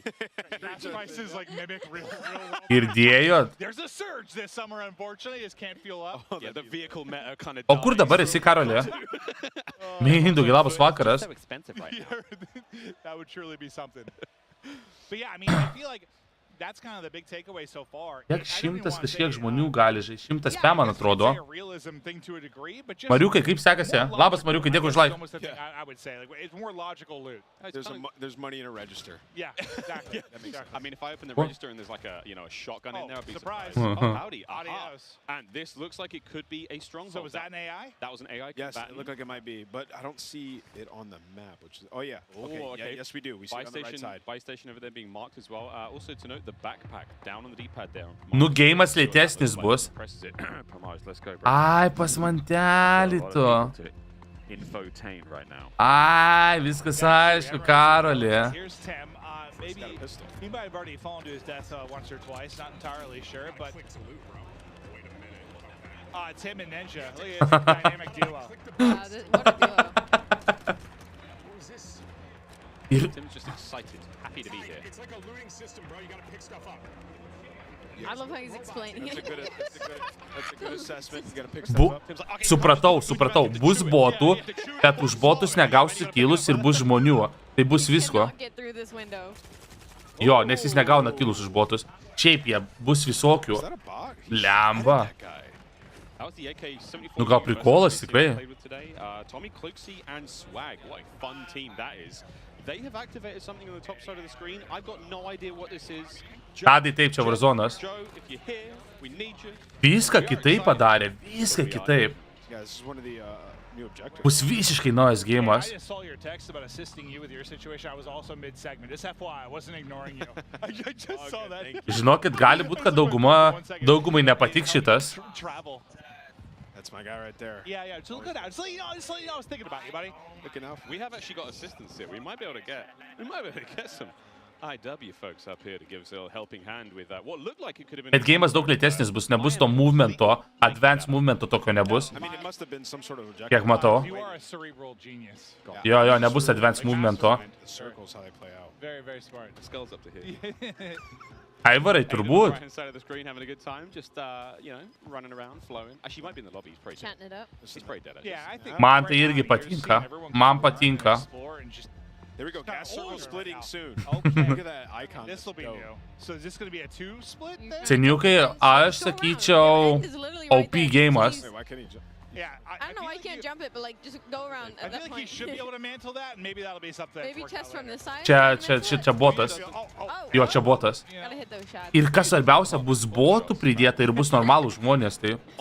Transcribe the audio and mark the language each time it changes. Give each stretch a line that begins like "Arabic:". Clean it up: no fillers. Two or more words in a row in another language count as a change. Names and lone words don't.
English: Gas prices like mimic real
Lithuanian: Girdėjot?
English: There's a surge this summer, unfortunately. Just can't fuel up. Yeah, the vehicle meta kind of
Lithuanian: O kur dabar esi, Karolė? Mindaugai, labas vakaras.
English: So expensive right now. That would truly be something. But yeah, I mean, I feel like that's kind of the big takeaway so far.
Lithuanian: Kiek šimtas kažkiek žmonių gali žaisti? 100 man atrodo. Mariukai, kaip sekasi? Labas, Mariukai, dėkui už live.
English: I would say like it's more logical loot. There's money in a register. Yeah, exactly. I mean, if I open the register and there's like a a shotgun in there, I'd be surprised. Howdy. And this looks like it could be a stronghold. So was that an AI? That was an AI. Yes, it looked like it might be, but I don't see it on the map. Which is, okay. Yeah, yes, we do. We see it on the right side. Buy station over there being marked as well. Also to note the backpack down on the D-pad there.
Lithuanian: Nu, geimas lėtesnis bus. Ai, pas mantelį tu.
English: Infotained right now.
Lithuanian: Ai, viskas aišku, Karolė.
English: Here's Tim. Maybe he might have already fallen to his death once or twice. Not entirely sure, but Tim and Ninja. Look at this dynamic duo. What a duo. Tim's just excited, happy to be here. It's like a looting system, bro. You gotta pick stuff up. I love how he's explaining it. That's a good assessment. You gotta pick stuff up.
Lithuanian: Supratau. Bus botų, bet už botus negausi kilus ir bus žmonių. Tai bus visko. Jo, nes jis negauna kilus už botus. Šiaip jie bus visokių. Lemba. Nu gal prikolas tikrai.
English: They have activated something on the top side of the screen. I've got no idea what this is.
Lithuanian: Tadai taip, čia Warzonas. Viską kitaip padarė, viską kitaip. Bus visiškai naujas geimas. Žinokit, gali būt, kad daugumai nepatiks šitas.
English: That's my guy right there. Yeah. Just look at that. Just let you know, I was thinking about you, buddy. Looking out. We have actually got assistance here. We might be able to get some IW folks up here to give us a little helping hand with what looked like it could have been.
Lithuanian: Bet geimas daug lėtesnis bus, nebus to movemento,
English: advanced movemento
Lithuanian: tokio nebus.
English: I mean, it must have been some sort of
Lithuanian: Kiek matau.
English: You are a cerebral genius.
Lithuanian: Jo, nebus
English: advanced movemento. The circles how they play out. Very, very smart. The skull's up to here.
Lithuanian: Aivarai, turbūt.
English: Right side of the screen, having a good time, just running around, flowing. Actually, he might be in the lobby. He's probably chatting it up. He's probably dead. Yeah, I think.
Lithuanian: Man tai irgi patinka. Man patinka.
English: There we go. Gas circle splitting soon. Okay. Look at that icon. This will be new. So is this going to be a 2 split?
Lithuanian: Seniukai, aš sakyčiau OP geimas.
English: Wait, why can't he jump? Yeah, I don't know why you can't jump it, but like just go around at that point. I feel like he should be able to mantle that, and maybe that'll be something. Maybe test from the side.
Lithuanian: Čia botas. Jo, čia botas. Ir kas svarbiausia, bus botų pridėta ir bus normalų žmonės, tai.